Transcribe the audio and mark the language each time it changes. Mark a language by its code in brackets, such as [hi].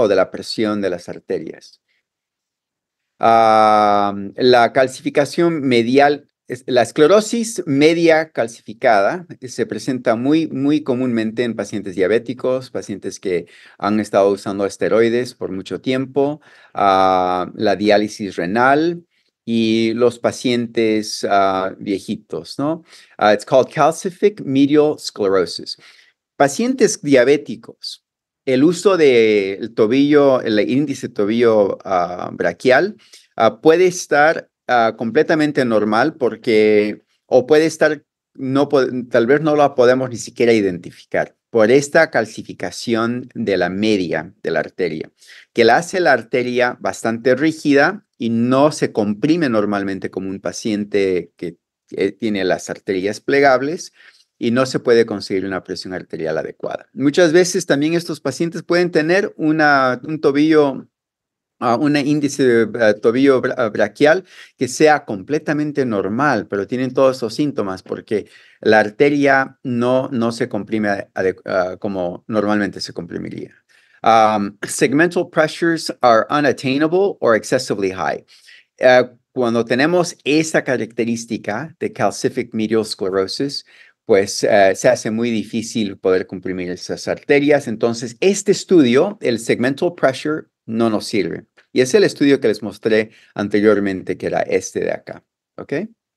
[es] O de la presión de las arterias? La calcificación medial, la esclerosis media calcificada se presenta muy comúnmente en pacientes diabéticos, pacientes que han estado usando esteroides por mucho tiempo, la diálisis renal y los pacientes viejitos, ¿no? [en] It's called calcific medial sclerosis. [es] Pacientes diabéticos, el uso del tobillo, el índice tobillo braquial puede estar completamente normal porque, o puede estar, tal vez no la podemos ni siquiera identificar por esta calcificación de la media de la arteria, que la hace la arteria bastante rígida y no se comprime normalmente como un paciente que tiene las arterias plegables y no se puede conseguir una presión arterial adecuada. Muchas veces también estos pacientes pueden tener un tobillo, un índice de tobillo braquial que sea completamente normal, pero tienen todos esos síntomas porque la arteria no se comprime como normalmente se comprimiría. [en] Segmental pressures are unattainable or excessively high. [es] Cuando tenemos esta característica de calcific medial sclerosis, pues se hace muy difícil poder comprimir esas arterias. Entonces, este estudio, el segmental pressure, no nos sirve. Y es el estudio que les mostré anteriormente, que era este de acá. ¿Ok?